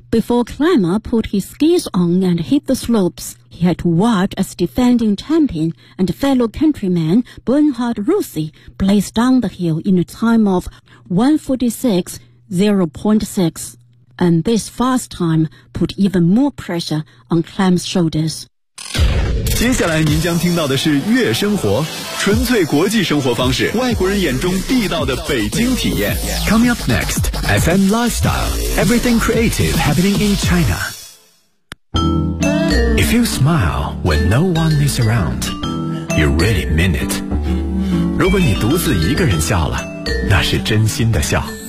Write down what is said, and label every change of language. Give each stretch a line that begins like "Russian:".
English: Before Klamer put his skis on and hit the slopes, he had to watch as defending champion and fellow countryman Bernhard Rossi blazed down the hill in a time of 1:46.06. And this fast time put even more pressure on Klamer's shoulders.
Chinese: 接下来您将听到的是月生活，纯粹国际生活方式，外国人眼中地道的北京体验。
English: Coming up next, FM Lifestyle, everything creative happening in China. If you smile when no one is around, you really mean it.
Chinese: 如果你独自一个人笑了，那是真心的笑。